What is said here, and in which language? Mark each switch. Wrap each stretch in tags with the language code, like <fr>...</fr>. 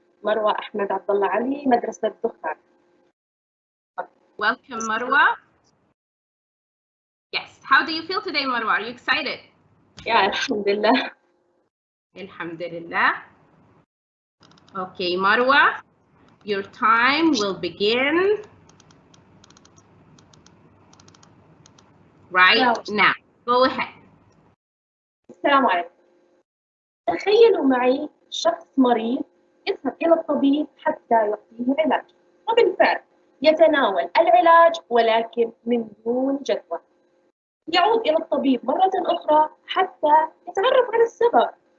<ar>مروة أحمد عبد الله علي، مدرسة دخان.</ar> <en>Welcome, Marwa. Yes. How do you feel today, Marwa? Are you excited?</en> <ar>Yeah, الحمد لله. Alhamdulillah.</ar> <en>Okay, Marwa, your time will begin right now. Go ahead.</en> <ar>السلام عليكم. تخيلوا معي شخص مريض يذهب إلى الطبيب حتى يعطيه علاج، وبالفعل يتناول العلاج ولكن من دون جدوى. يعود إلى الطبيب مرة أخرى حتى يتعرف على السبب.</ar>